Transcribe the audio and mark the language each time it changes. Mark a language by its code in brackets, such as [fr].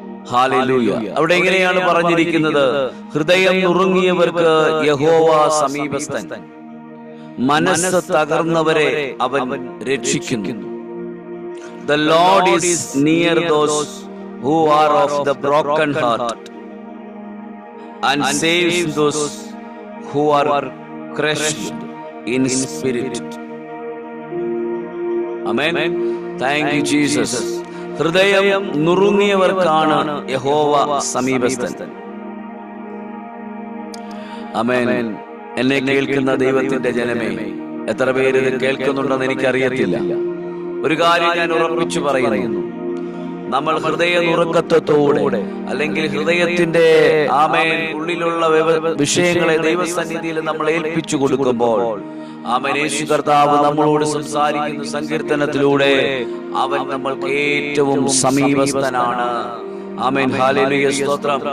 [ml] Hallelujah. അവിടെ എങ്ങനെയാണ് പറഞ്ഞിരിക്കുന്നത്? ഹൃദയം നുറുങ്ങിയവർക്ക് യഹോവ സമീപസ്ഥൻ, മനസ്സ് തകർന്നവരെ അവൻ രക്ഷിക്കുന്നു. [en] The Lord is near those who are of the broken heart and saves those who are crushed in spirit. Amen. Thank you Jesus. [ml] ഹൃദയം നുറുങ്ങിയവർക്കാണ് യഹോവ സമീപസ്ഥൻ. ആമേൻ. എന്നെ കേൾക്കുന്ന ദൈവത്തിന്റെ ജനമേ, എത്ര പേര് ഇത് കേൾക്കുന്നുണ്ടെന്ന് എനിക്കറിയത്തില്ല. ഒരു കാര്യം ഞാൻ ഉറപ്പിച്ചു പറയുന്നു. നമ്മൾ ഹൃദയ നുറുക്കത്തോടെ അല്ലെങ്കിൽ ഹൃദയത്തിന്റെ ആമേൻ ഉള്ളിലുള്ള വിഷയങ്ങളെ ദൈവസന്നിധിയിൽ നമ്മൾ ഏൽപ്പിച്ചു കൊടുക്കുമ്പോൾ ആമേൻ, യേശു കർത്താവ് നമ്മളോട് സംസാരിക്കുന്ന സങ്കീർത്തനത്തിലൂടെ അവൻ നമ്മൾക്ക് ഏറ്റവും സമീപസ്ഥനാണ്. ആമേൻ. ഹല്ലേലൂയ. സ്തോത്രം.